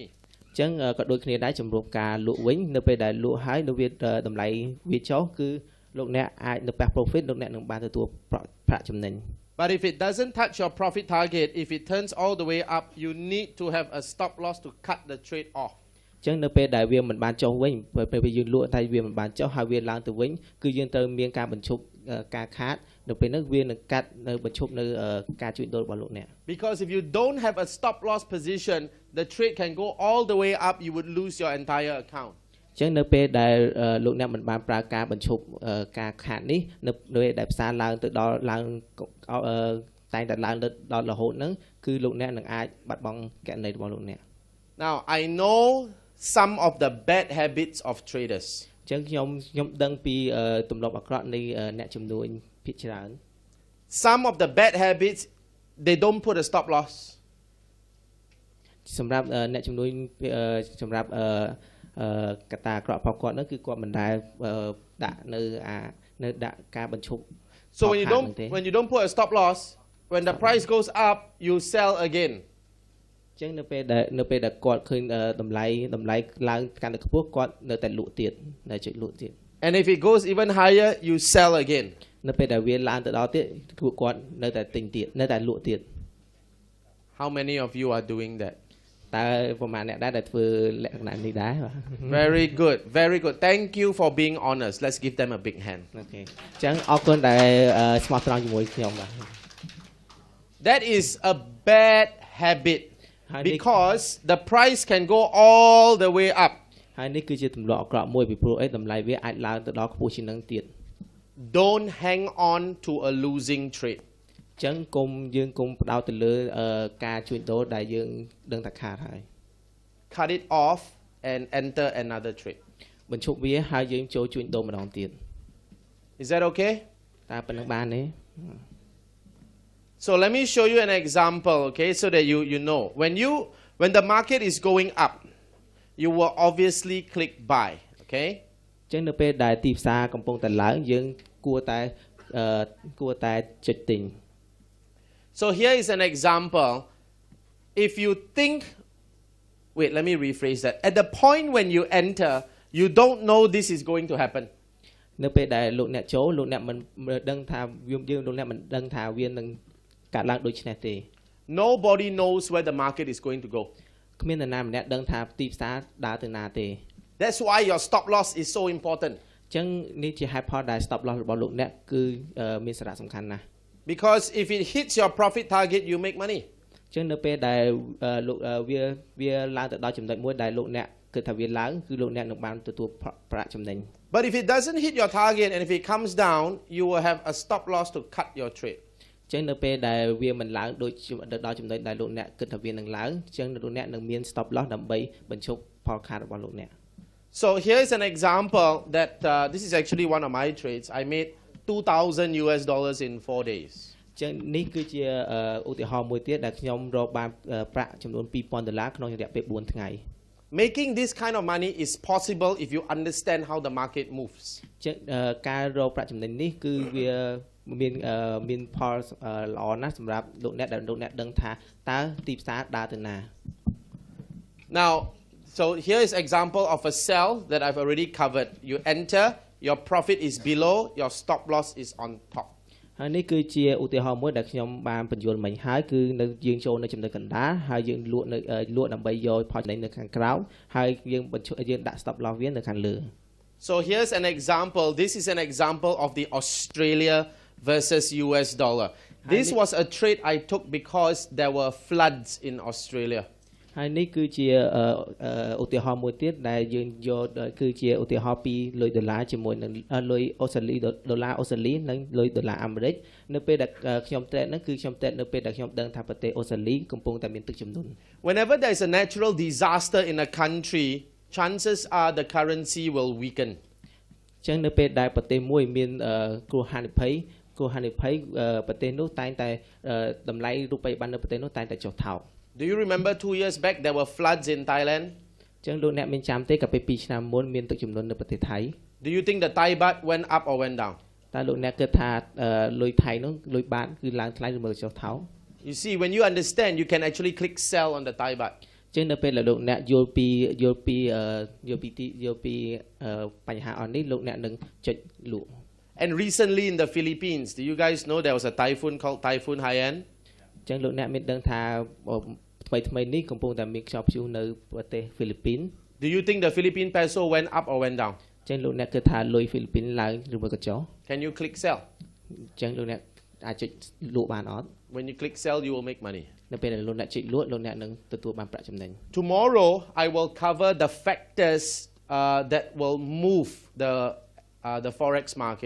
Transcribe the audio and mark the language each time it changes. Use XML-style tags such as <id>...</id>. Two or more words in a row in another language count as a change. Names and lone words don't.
<km>ចឹងក៏ដូចគ្នាដែរចំពោះការលក់វិញនៅពេលដែលលក់ហើយនៅវាតម្លៃវាចុះគឺលោកអ្នកអាចនៅប៉ះ profit លោកអ្នកនឹងបានទទួលប្រាក់ចំណេញ</km> <en>But if it doesn't touch your profit target, if it turns all the way up, you need to have a stop loss to cut the trade off.</en> <km>ចឹងនៅពេលដែលវាមិនបានចុះវិញពេលយើងលក់តែវាមិនបានចុះហើយវាឡើងទៅវិញគឺយើងត្រូវមានការបញ្ឈប់ការខាតនៅពេលនោះវានឹងកាត់នៅបញ្ឈប់នៅការជួញដូររបស់លោកអ្នក</km> <en>Because if you don't have a stop loss position, the trade can go all the way up, you would lose your entire account.</en> <km>ចឹងនៅពេលដែលលោកអ្នកមិនបានប្រើការបញ្ឈប់ការខាតនេះនៅពេលដែលផ្សារឡើងទៅដល់ឡើងតែងតែឡើងដល់រហូតហ្នឹងគឺលោកអ្នកនឹងអាចបាត់បង់គណនីរបស់លោកអ្នក</km> <en>Now, I know some of the bad habits of traders.</en> <km>ចឹងខ្ញុំដឹងពីទម្លាប់អាក្រក់នៃអ្នកជំនួញភាគច្រើន</km> <en>Some of the bad habits, they don't put a stop loss.</en> <km>សម្រាប់អ្នកជំនួញសម្រាប់កត្តាអាក្រក់របស់គាត់នោះគឺគាត់មិនដែលដាក់នៅដាក់ការបញ្ឈប់</km> <en>So when you don't put a stop loss, when the price goes up, you sell again.</en> <km>ចឹងនៅពេលដែលគាត់ឃើញតម្លៃឡើងកាន់តែខ្ពស់គាត់នៅតែលក់ទៀតនៅចុចលក់ទៀត</km> <en>And if it goes even higher, you sell again.</en> <km>នៅពេលដែលវាឡើងទៅដល់ទៀតគាត់នៅតែទិញទៀតនៅតែលក់ទៀត</km> <en>How many of you are doing that?</en> <km>តើប្រហែលអ្នកដែលធ្វើលក្ខណៈនេះដែរ</km> <en>Very good, very good. Thank you for being honest. Let's give them a big hand.</en> <km>អូខេចឹងអរគុណដែលស្មោះត្រង់ជាមួយខ្ញុំបាទ</km> <en>That is a bad habit because the price can go all the way up.</en> <km>ហើយនេះគឺជាទម្លាប់អាក្រក់មួយពីព្រោះអីតម្លៃវាអាចឡើងទៅដល់ខ្ពស់ជាងនឹងទៀត</km> <en>Don't hang on to a losing trade.</en> <km>ចឹងយើងកុំផ្ដោតទៅលើការជួញដូរដែលយើងដឹងថាខាតហើយ</km> <en>Cut it off and enter another trade.</en> <km>បញ្ឈប់វាហើយយើងចូលជួញដូរម្ដងទៀត</km> <en>Is that okay?</en> <km>តើប៉ុណ្្នឹងបានទេ</km> <en>So let me show you an example, okay, so that you know. When the market is going up, you will obviously click buy, okay?</en> <km>ចឹងនៅពេលដែលទីផ្សារកំពុងតែឡើងយើងគួរតែចុចទិញ</km> <en>So here is an example. If you think, wait, let me rephrase that. At the point when you enter, you don't know this is going to happen.</en> <km>នៅពេលដែលលោកអ្នកចូលលោកអ្នកមិនដឹងថាយើងលោកអ្នកមិនដឹងថាវានឹងកាត់ឡើងដូចនេះទេ</km> <en>Nobody knows where the market is going to go.</en> <km>គ្មាននរណាម្នាក់ដឹងថាទីផ្សារដើរទៅណាទេ</km> <en>That's why your stop loss is so important.</en> <km>ចឹងនេះជាហេតុផលដែល</km> <en>stop loss</en> <km>របស់លោកអ្នកគឺមានសារៈសំខាន់ណាស់</km> <en>Because if it hits your profit target, you make money.</en> <km>ចឹងនៅពេលដែលវាឡើងទៅដល់ចំណុចមួយដែលលោកអ្នកគិតថាវាឡើងគឺលោកអ្នកនឹងបានទទួលប្រាក់ចំណេញ</km> <en>But if it doesn't hit your target and if it comes down, you will have a stop loss to cut your trade.</en> <km>ចឹងនៅពេលដែលវាមិនឡើងដូចដល់ចំណុចដែលលោកអ្នកគិតថាវានឹងឡើងចឹងលោកអ្នកនឹងមាន</km> <en>stop loss</en> <km>ដើម្បីបញ្ឈប់ផលខាតរបស់លោកអ្នក</km> <en>So here is an example that this is actually one of my trades. I made $2,000 in 4 days.</en> <km>ចឹងនេះគឺជាឧទាហរណ៍មួយទៀតដែលខ្ញុំរកបានប្រាក់ចំនួន$2,000ក្នុងរយៈពេល4ថ្ងៃ</km> <en>Making this kind of money is possible if you understand how the market moves.</en> <km>ចឹងការរកប្រាក់ចំណេញនេះគឺវាមានផលល្អណាស់សម្រាប់លោកអ្នកដែលលោកអ្នកដឹងថាតើទីផ្សារដើរទៅណា</km> <en>Now, So here is example of a sell that I've already covered. You enter, your profit is below, your stop loss is on top.</en> <km>ហើយនេះគឺជាឧទាហរណ៍មួយដែលខ្ញុំបានបញ្យល់មិញហើយគឺនៅយើងចូលនៅចំណុចកណ្ដាលហើយយើងលក់ដើម្បីយកផលចំណេញនៅខាងក្រោមហើយយើងដាក់</km> <en>stop loss</en> <km>វានៅខាងលើ</km> <en>So here's an example. This is an example of the Australia versus US dollar. This was a trade I took because there were floods in Australia.</en> <km>ហើយនេះគឺជាឧទាហរណ៍មួយទៀតដែលយើងយកគឺជាឧទាហរណ៍ពីលុយដុល្លារជាមួយនឹងលុយអូស្ត្រាលីដុល្លារអូស្ត្រាលីនិងលុយដុល្លារអាមេរិកនៅពេលដែលខ្ញុំត្រេតហ្នឹងគឺខ្ញុំត្រេតនៅពេលដែលខ្ញុំដឹងថាប្រទេសអូស្ត្រាលីកំពុងតែមានទឹកជំនន់</km> <en>Whenever there is a natural disaster in a country, chances are the currency will weaken.</en> <km>ចឹងនៅពេលដែលប្រទេសមួយមានគ្រោះហានិភ័យប្រទេសនោះតែងតែតម្លៃរូបិយប័ណ្ណនៅប្រទេសនោះតែងតែចុះថោក</km> <en>Do you remember 2 years back there were floods in Thailand?</en> <km>ចឹងលោកអ្នកមានចាំទេកាលពី2ឆ្នាំមុនមានទឹកជំនន់នៅប្រទេសថៃ</km> <en>Do you think the Thai baht went up or went down?</en> <km>តើលោកអ្នកគិតថាលុយថៃនោះលុយបាតគឺឡើងថ្លៃឬមើលចុះថោក</km> <en>You see, when you understand, you can actually click sell on the Thai baht.</en> <km>ចឹងនៅពេលដែលលោកអ្នកយល់ពីបញ្ហាអស់នេះលោកអ្នកនឹងចុចលក់</km> <en>And recently in the Philippines, do you guys know there was a typhoon called Typhoon Haiyan?</en> <km>ចឹងលោកអ្នកមានដឹងថាថ្មីនេះកំពុងតែមានខ្យល់ព្យុះនៅប្រទេសហ្វីលីពីន</km> <en>Do you think the Philippine peso went up or went down?</en> <km>ចឹងលោកអ្នកគិតថាលុយហ្វីលីពីនឡើងឬមួយក៏ចុះ</km> <en>Can you click sell?</en> <km>ចឹងលោកអ្នកអាចចុចលក់បានអត់</km> <en>When you click sell, you will make money.</en> <km>នៅពេលដែលលោកអ្នកចុចលក់លោកអ្នកនឹងទទួលបានប្រាក់ចំណេញ</km> <en>Tomorrow, I will cover the factors that will move the forex market.</en>